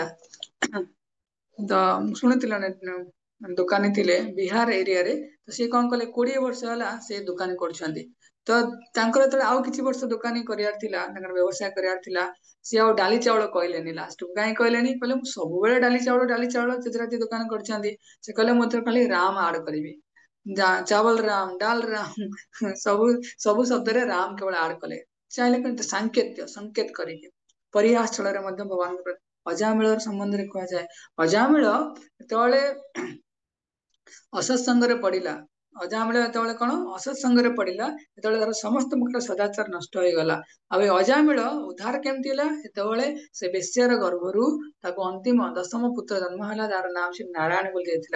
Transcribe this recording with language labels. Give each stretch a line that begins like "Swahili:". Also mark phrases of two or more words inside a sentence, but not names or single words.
Odia: ତ ମୁଁ ଶୁଣିଥିଲି ଦୋକାନୀ ଥିଲେ ବିହାର ଏରିଆରେ ତ ସିଏ କଣ କଲେ 20 ବର୍ଷ ହେଲା ସେ ଦୋକାନୀ କରୁଛନ୍ତି। ତ ତାଙ୍କର ଯେତେବେଳେ ଆଉ କିଛି ବର୍ଷ ଦୋକାନୀ କରିବାର ଥିଲା ତାଙ୍କର ବ୍ୟବସାୟ କରିବାର ଥିଲା ସିଏ ଆଉ ଡାଲି ଚାଉଳ କହିଲେନି ଲାଷ୍ଟକୁ କାହିଁ କହିଲେନି କହିଲେ ମୁଁ ସବୁବେଳେ ଡାଲି ଚାଉଳ ତେଜରାତି ଦୋକାନ କରିଛନ୍ତି। ସେ କହିଲେ ମୁଁ ଏଥର ଖାଲି ରାମ ଆଡ କରିବି
Hindi: चावल राम डाल राम
Odia: ସବୁ ଶବ୍ଦରେ ରାମ କେବଳ ଆଡ କଲେ ଚାହିଁଲେ କିନ୍ତୁ ସଂକେତ କରିକି ପରିହାସ ଛଳରେ ମଧ୍ୟ ଭଗବାନଙ୍କ ଅଜାମିଳର ସମ୍ବନ୍ଧରେ କୁହାଯାଏ। ଅଜାମିଳ ଯେତେବେଳେ ଅସତ୍ସଙ୍ଗରେ ପଡିଲା ଅଜାମିଳ ଯେତେବେଳେ କଣ ଅସତ୍ସଙ୍ଗରେ ପଡିଲା ଯେତେବେଳେ ତାର ସମସ୍ତ ପ୍ରକାର ସଦାଚାର ନଷ୍ଟ ହେଇଗଲା ଆଉ ଏ ଅଜାମିଳ ଉଦ୍ଧାର କେମିତି ହେଲା ଯେତେବେଳେ ସେ ବେଶ୍ୟାର ଗର୍ଭରୁ ତାକୁ ଅନ୍ତିମ 10ମ ପୁତ୍ର ଜନ୍ମ ହେଲା ଯାହାର ନାମ ସେ ନାରାୟଣ ବୋଲି ଦେଇଥିଲା।